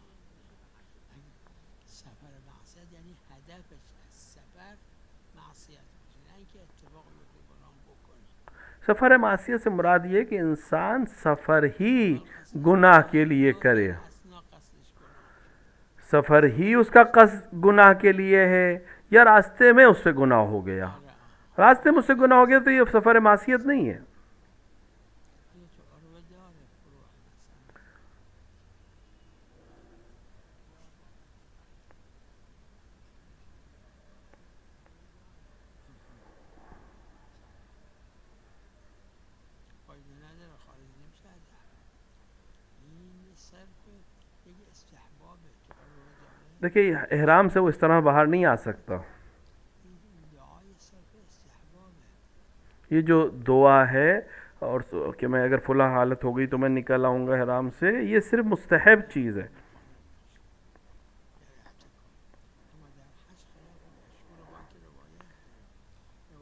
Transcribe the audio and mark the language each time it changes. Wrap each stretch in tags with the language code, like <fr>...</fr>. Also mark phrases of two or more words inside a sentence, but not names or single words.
<fa>سفر معصیت یعنی هدفش از سفر معصیت باشه، نه اینکه اتفاق بیفته گناه بکنه.</fa> <ur>سفر معصیت سے مراد یہ کہ انسان سفر ہی گناہ کے لیے کرے،</ur> <fa>اصلا قصدش گناه.</fa> <ur>سفر ہی اس کا قصد گناہ کے لیے ہے، یا راستے میں اس سے گناہ ہو گیا. راستے میں اس سے گناہ ہو گیا تو یہ سفر معصیت نہیں ہے. یہ تو</ur> <fa>عروه داره فروع مثلا. فایده نداره خارج نمیشه ازش. این صرف یک استحبابه تو عروه داره.</fa> <ur>دیکھیے احرام سے وہ اس طرح باہر نہیں آ سکتا. دعای صرف استحباب ہے. یہ جو دعا ہے اور کہ میں اگر فلاں حالت ہو گئی تو میں نکل آؤں گا احرام سے، یہ صرف مستحب چیز ہے.</ur> <fa>اما در حج خلاف مشهور با که روایت</fa>